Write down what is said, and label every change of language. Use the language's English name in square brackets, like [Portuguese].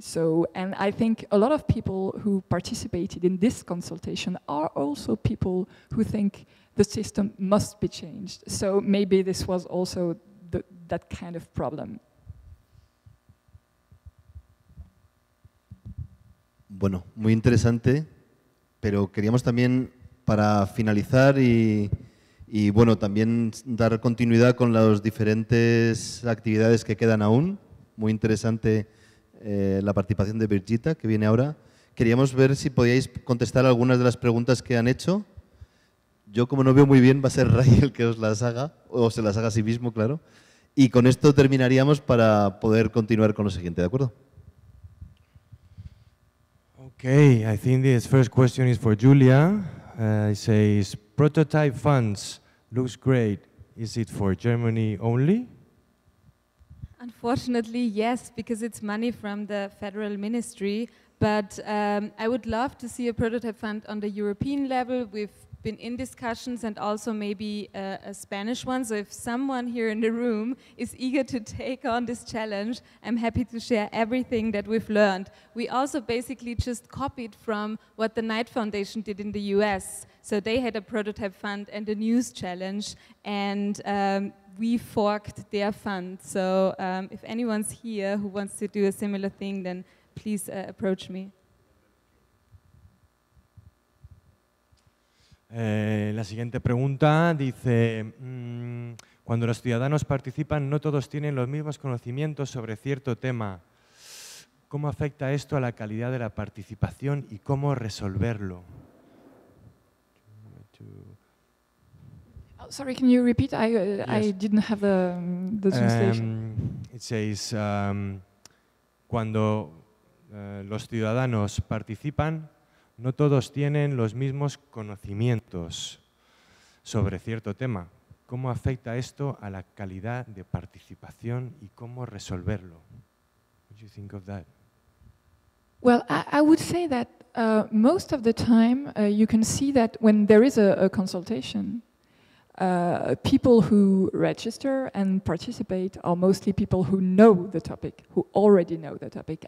[English] So, and I think a lot of people who participated in this consultation are also people who think the system must be changed. So maybe this was also that kind of problem. [Spanish] Bueno, muy interesante, pero queríamos también, para finalizar y bueno, también dar continuidad con las diferentes actividades que quedan aún. Muy interesante la participación de Birgitta, que viene ahora. Queríamos ver si podíais contestar algunas de las preguntas que han hecho. Yo, como no veo muy bien, va a ser Ray el que os las haga, o se las haga a sí mismo, claro. Y con esto terminaríamos para poder continuar con lo siguiente, ¿de acuerdo? [English] Okay, I think this first question is for Julia. It says, prototype funds looks great. Is it for Germany only? Unfortunately, yes, because it's money from the federal ministry. But I would love to see a prototype fund on the European level. We've been in discussions, and also maybe a Spanish one. So if someone here in the room is eager to take on this challenge, I'm happy to share everything that we've learned. We also basically just copied from what the Knight Foundation did in the US. So they had a prototype fund and a news challenge, and we forked their fund. So if anyone's here who wants to do a similar thing, then please approach me. [Spanish] La siguiente pregunta dice, cuando los ciudadanos participan, no todos tienen los mismos conocimientos sobre cierto tema. ¿Cómo afecta esto a la calidad de la participación y cómo resolverlo? [English] Sorry, can you repeat? I didn't have the translation. It says, [Spanish] cuando los ciudadanos participan, no todos tienen los mismos conocimientos sobre cierto tema. ¿Cómo afecta esto a la calidad de participación y cómo resolverlo? [English] What do you think of that? Well, I would say that most of the time you can see that when there is a consultation, people who register and participate are mostly people who know the topic, who already know the topic.